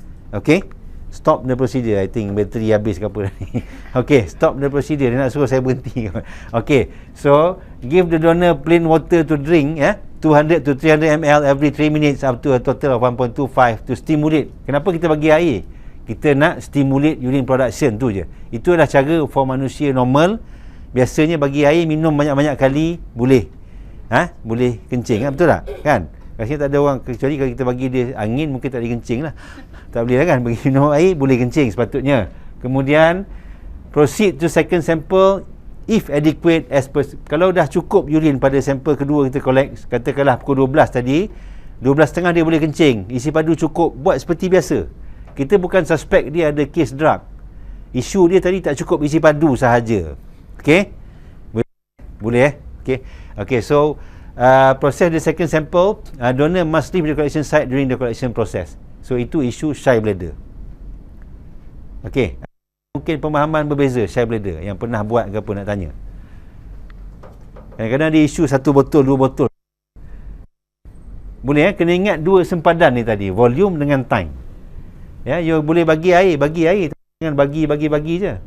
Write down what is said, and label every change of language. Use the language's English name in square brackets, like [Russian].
[English] Okay, stop the procedure. I think [Malay] bateri habis ke apa ni. [English] Okay, stop the procedure. [Malay] Dia nak suruh saya berhenti. [English] Okay, so give the donor plain water to drink, 200 to 300 ml every 3 minutes up to a total of 1.25 to stimulate. [Malay] Kenapa kita bagi air? Kita nak stimulate urine production tu je. Itu adalah cara for manusia normal. Biasanya bagi air, minum banyak-banyak kali boleh boleh kencing, betul tak? Kan? Rasanya tak ada orang, kecuali kalau kita bagi dia angin, mungkin tak boleh kencing lah. Tak boleh lah kan? Bagi minum air boleh kencing sepatutnya. Kemudian proceed to second sample [English] if adequate as per, [Malay] kalau dah cukup urine pada sampel kedua kita collect, katakanlah pukul 12 tadi, 12.30 dia boleh kencing, isi padu cukup, buat seperti biasa. Kita bukan suspect dia ada case drug. Isu dia tadi tak cukup isi padu sahaja. Okey? Boleh Okey. [English] Okey, so process the second sample, donor must leave the collection site during the collection process. [Malay] So itu isu shy bladder. Okey. Mungkin pemahaman berbeza shy bladder yang pernah buat ke apa nak tanya. Kadang-kadang dia isu 1 botol, 2 botol. Boleh kena ingat 2 sempadan ni tadi, volume dengan time. Ya, you boleh bagi air, jangan bagi je.